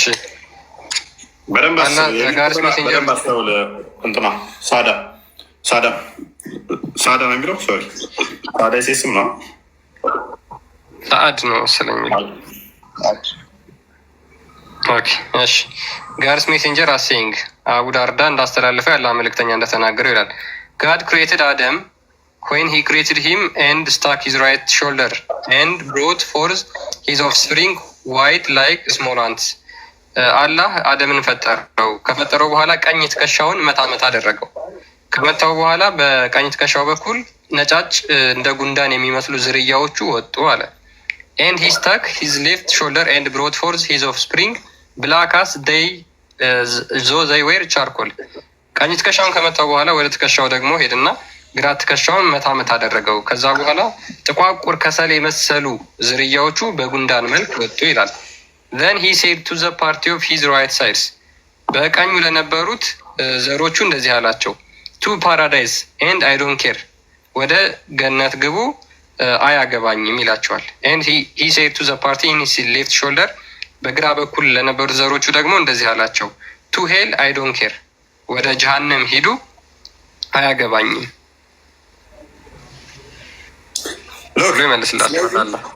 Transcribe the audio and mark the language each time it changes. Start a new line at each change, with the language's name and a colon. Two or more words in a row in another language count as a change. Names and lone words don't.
Amharic: በደንብ አስተውል። እንትና ሳዳ ነው የሚለው ሶሪ፣ ሳዳ ሴስም ነው ሰዓድ ነው መሰለኝ የሚለው። እሺ
English: God's messenger as saying
Amharic: አቡ ዳርዳ እንዳስተላለፈው ያለ መልእክተኛ እንደተናገረው ይላል።
English: God created Adam when he created him and stuck his right shoulder and brought forth his offspring white like small ants።
Amharic: አላህ አደምን ፈጠረው። ከፈጠረው በኋላ ቀኝ ትከሻውን መታመት አደረገው። ከመታው በኋላ በቀኝ ትከሻው በኩል ነጫጭ እንደ ጉንዳን የሚመስሉ ዝርያዎቹ ወጡ አለ።
English: and he stuck his left shoulder and brought forth his offspring black as though they were charcoal።
Amharic: ቀኝ ትከሻውን ከመታው በኋላ ወደ ትከሻው ደግሞ ሄድና ግራ ትከሻውን መታመት አደረገው። ከዛ በኋላ ጥቋቁር ከሰል የመሰሉ ዝርያዎቹ በጉንዳን መልክ ወጡ ይላል።
English: then he said to the party of his right sides
Amharic: በቀኙ ለነበሩት ዘሮቹ እንደዚህ አላቸው
English: to paradise and I don't care
Amharic: ወደ ገነት ግቡ አያገባኝም ይላቸዋል።
English: and he said to the party in his left shoulder፣
Amharic: በግራ በኩል ለነበሩ ዘሮቹ ደግሞ እንደዚህ አላቸው፣
English: to hell I don't care፣
Amharic: ወደ ጀሃነም ሂዱ አያገባኝም ብሎ ይመልስላቸዋል።